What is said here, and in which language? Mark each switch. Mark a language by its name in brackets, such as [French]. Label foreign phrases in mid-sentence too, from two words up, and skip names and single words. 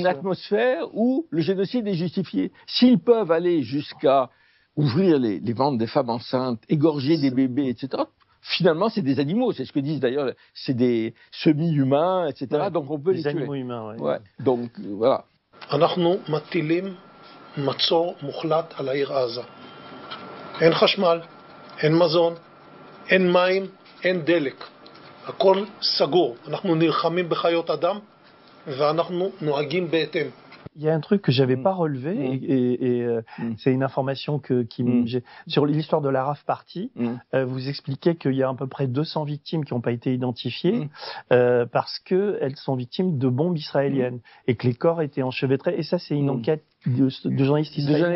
[French] Une atmosphère où le génocide est justifié. S'ils peuvent aller jusqu'à ouvrir les ventres des femmes enceintes, égorger des bébés, etc., finalement, c'est des animaux. C'est ce que disent d'ailleurs, c'est des semi-humains, etc. Ouais, donc on peut les tuer. Des animaux humains, ouais. Ouais. Donc, voilà. [Hebrew] אנחנו מטילים מצור מוחלט על העיר עזה. אין חשמל, אין מזון, אין מים, אין דלק. הכל סגור. אנחנו נלחמים בחיות אדם ואנחנו נוהגים בהתאם. [French] Il y a un truc que j'avais pas relevé et c'est une information j'ai sur l'histoire de la Raf Party. Vous expliquez qu'il y a à peu près 200 victimes qui n'ont pas été identifiées parce que elles sont victimes de bombes israéliennes et que les corps étaient enchevêtrés. Et ça, c'est une enquête de journalistes israéliens.